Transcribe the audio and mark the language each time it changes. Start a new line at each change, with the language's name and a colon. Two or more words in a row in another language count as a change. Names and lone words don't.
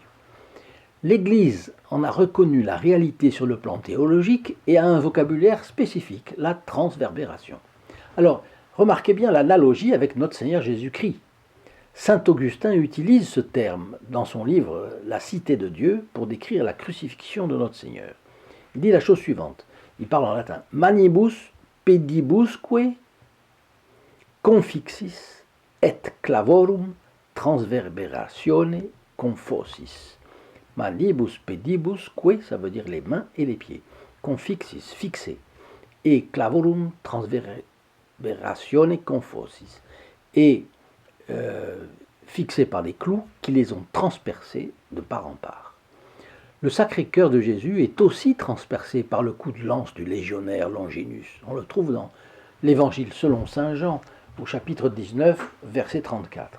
French: L'Église en a reconnu la réalité sur le plan théologique et a un vocabulaire spécifique, la transverbération. Alors, remarquez bien l'analogie avec notre Seigneur Jésus-Christ. Saint Augustin utilise ce terme dans son livre « La cité de Dieu » pour décrire la crucifixion de notre Seigneur. Il dit la chose suivante, il parle en latin «
Latin: Manibus pedibusque confixis et clavorum transverberatione confosis ». Manibus pedibusque,
French: ça veut dire les mains et les pieds. Confixis, fixé.
Latin: Et clavorum transverberatione confosis.
French: Et fixés par des clous qui les ont transpercés de part en part. Le Sacré-Cœur de Jésus est aussi transpercé par le coup de lance du légionnaire Longinus. On le trouve dans l'Évangile selon saint Jean, au chapitre 19, verset 34.